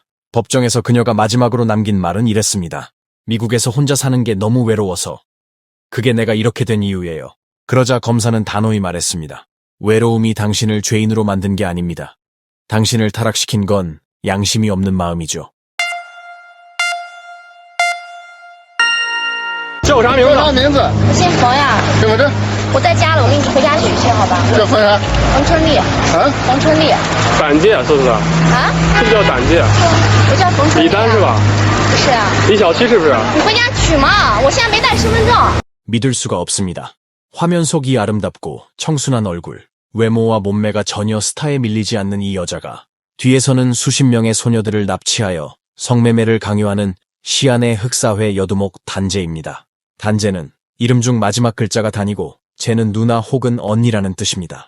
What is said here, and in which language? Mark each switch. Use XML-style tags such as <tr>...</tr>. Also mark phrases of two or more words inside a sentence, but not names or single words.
<ko>법정에서 그녀가 마지막으로 남긴 말은 이랬습니다. 미국에서 혼자 사는 게 너무 외로워서. 그게 내가 이렇게 된 이유예요. 그러자 검사는 단호히 말했습니다. 외로움이 당신을 죄인으로 만든 게 아닙니다. 당신을 타락시킨 건 양심이 없는 마음이죠.</ko> <zh>叫我啥名字？啥名字？我姓冯呀，身份证？我在家了，我给你回家取去，好吧？叫冯啥？冯春丽，啊？冯春丽胆界是不是？啊，是不是叫胆界？我叫冯春丽、李丹是？吧？不是啊，李小七是不是？你回家取嘛，我现在没带身份证。</zh> <ko>믿을 수가 없습니다. 화면 속이 아름답고 청순한 얼굴, 외모와 몸매가 전혀 스타에 밀리지 않는 이 여자가 뒤에서는 수십 명의 소녀들을 납치하여 성매매를 강요하는 시안의 흑사회 여두목 단제입니다. 단제는 이름 중 마지막 글자가 단이고 제는 누나 혹은 언니라는 뜻입니다.</ko>